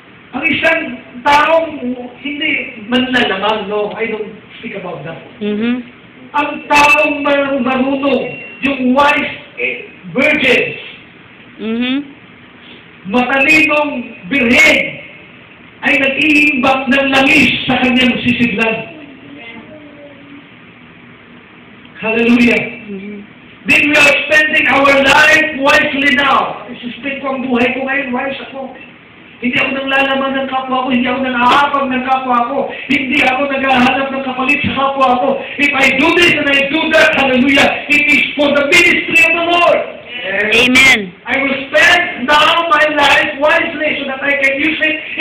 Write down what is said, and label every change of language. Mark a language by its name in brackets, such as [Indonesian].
[Filipino] Ang isang taong hindi manlalamang, no, [English] I don't speak about that. [Filipino] Ang taong marunong, yung [English] wise virgins, [Filipino] matalinong birhen, ay nag-iimbak ng langis sa kanyang sisiglan. Hallelujah. [English] Then we are spending our life wisely now. [Filipino] Isuspend ko ang buhay ko ngayon, wise ako. Hindi ako nang lalaman ng kapwa ko, hindi ako nang aapag ng kapwa ko, hindi ako naghahanap ng kapalit sa kapwa ko. [English] If I do this and I do that, hallelujah, it is for the ministry of the Lord. Amen. I will spend now my life wisely so that I can use it